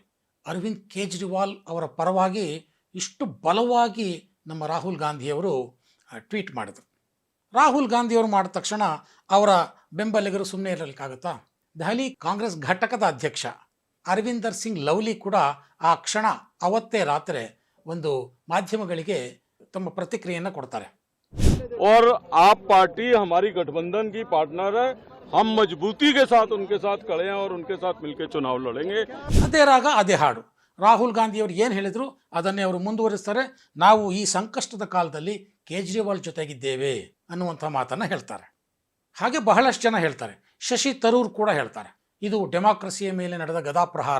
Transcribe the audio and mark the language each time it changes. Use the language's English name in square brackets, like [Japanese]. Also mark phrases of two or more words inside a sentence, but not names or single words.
[Kannada] ಅರವಿಂದ್ ಕೇಜ್ರಿವಾಲ್ ಅವರ ಪರವಾಗಿ ಇಷ್ಟು ಬಲವಾಗಿ ನಮ್ಮ ರಾಹುಲ್ ಗಾಂಧಿಯವರು ಟ್ವೀಟ್ ಮಾಡಿದರು. ರಾಹುಲ್ ಗಾಂಧಿಯವರು ಮಾಡಿದ ತಕ್ಷಣ ಅವರ ಬೆಂಬಲಿಗರು ಸುಮ್ಮನೆ ಇರಲಿಕ್ಕಾಗುತ್ತಾ? ದೆಹಲಿ ಕಾಂಗ್ರೆಸ್ ಘಟಕದ ಅಧ್ಯಕ್ಷ ಅರವಿಂದರ್ ಸಿಂಗ್ ಲವ್ಲಿ ಕೂಡ ಆ ಕ್ಷಣ ಅವತ್ತೇ ರಾತ್ರಿ ಒಂದು ಮಾಧ್ಯಮಗಳಿಗೆ ತಮ್ಮ ಪ್ರತಿಕ್ರಿಯೆಯನ್ನು ಕೊಡ್ತಾರೆ. [Hindi] और आप पार्टी हमारी गठबंधन की पार्टनर है, हम मजबूती के साथ उनके साथ खड़े हैं और उनके साथ मिलकर चुनाव लड़ेंगे. [Kannada] ಅದೇ ರಾಗ ಅದೇ ಹಾಡು. ರಾಹುಲ್ ಗಾಂಧಿಯವರು ಏನು ಹೇಳಿದ್ರು ಅದನ್ನೇ ಅವರು ಮುಂದುವರಿಸ್ತಾರೆ. ನಾವು ಈ ಸಂಕಷ್ಟದ ಕಾಲದಲ್ಲಿ ಕೇಜ್ರಿವಾಲ್ ಜೊತೆಗಿದ್ದೇವೆ ಅನ್ನುವಂಥ ಮಾತನ್ನು ಹೇಳ್ತಾರೆ. ಹಾಗೆ ಬಹಳಷ್ಟು ಜನ ಹೇಳ್ತಾರೆ. ಶಶಿ ತರೂರ್ ಕೂಡ ಹೇಳ್ತಾರೆ, ಇದು ಡೆಮಾಕ್ರಸಿಯ ಮೇಲೆ ನಡೆದ ಗದಾಪ್ರಹಾರ.